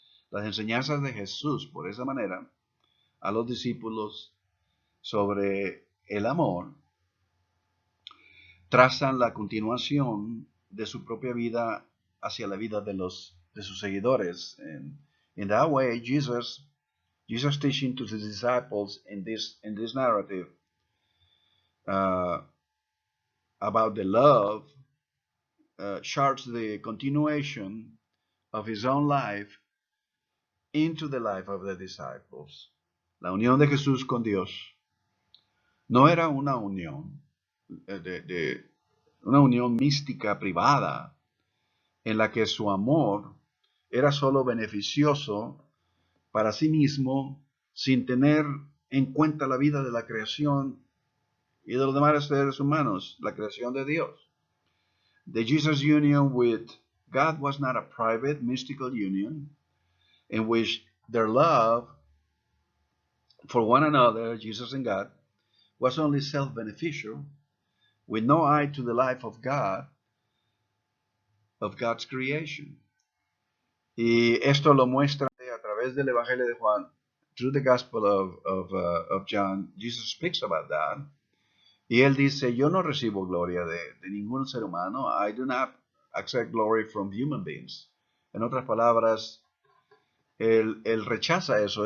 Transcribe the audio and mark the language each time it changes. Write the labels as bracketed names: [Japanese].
[Spanish] Las enseñanzas de Jesús, por esa manera, a los discípulos sobre el amor, trazan la continuación de su propia vida hacia la vida de sus seguidores. [English] And in that way, Jesus teaching to the disciples in this narrative about the love charts the continuation of his own life into the life of the disciples. [Spanish] La unión de Jesús con Dios no era una unión una unión mística privada en la que su amor era solo beneficioso para sí mismo sin tener en cuenta la vida de la creación y de los demás seres humanos, la creación de Dios. [English] The Jesus union with God was not a private mystical union in which their love for one another, Jesus and God, was only self-beneficial, with no eye to the life of God, of God's creation. [Spanish] Y esto lo muestra a través del Evangelio de Juan. [English] Through the Gospel of John, Jesus speaks about that. [Spanish] Y él dice, yo no recibo gloria de ningún ser humano. [English] I do not accept glory from human beings. [Spanish] En otras palabras, él rechaza eso.